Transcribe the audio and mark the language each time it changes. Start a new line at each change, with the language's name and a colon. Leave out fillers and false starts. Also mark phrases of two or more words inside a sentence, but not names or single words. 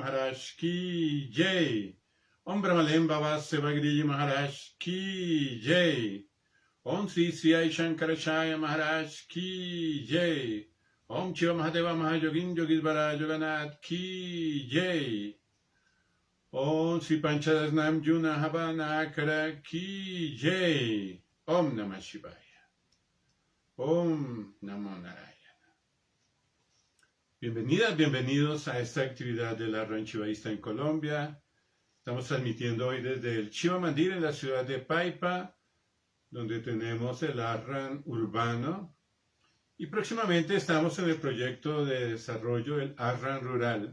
Hindi: महाराज की जय ॐ ब्रह्मलीन बाबा सेवागिरि महाराज की जय ॐ श्री श्री शंकराचार्य महाराज की जय ॐ शिव महादेव महायोगिन योगीश्वर योगनाथ की जय ॐ श्री पंचदशनाम जूना अखाड़ा की जय ॐ नमः शिवाय ॐ नमो नारायण.
Spanish: Bienvenidas, bienvenidos a esta actividad del Arran Shivaísta en Colombia. Estamos transmitiendo hoy desde el Shiva Mandir en la ciudad de Paipa, donde tenemos el Arran urbano. Y próximamente estamos en el proyecto de desarrollo del Arran rural.